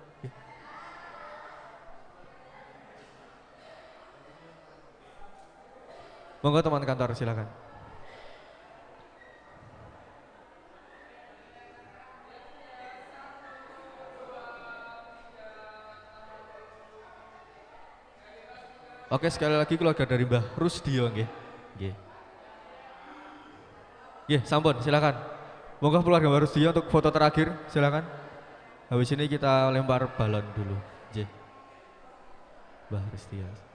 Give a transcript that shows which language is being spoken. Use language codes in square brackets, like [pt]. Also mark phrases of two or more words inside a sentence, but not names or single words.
[id] Monggo teman kantor silakan. Oke, sekali lagi keluarga dari Mbah Rusdio nggih. Nggih. [jv] Nggih, sampun [id] silakan. Monggo keluarga Mbah Rusdio untuk foto terakhir silakan. Habis ini kita lempar balon dulu. Nggih. Mbah Rusdio.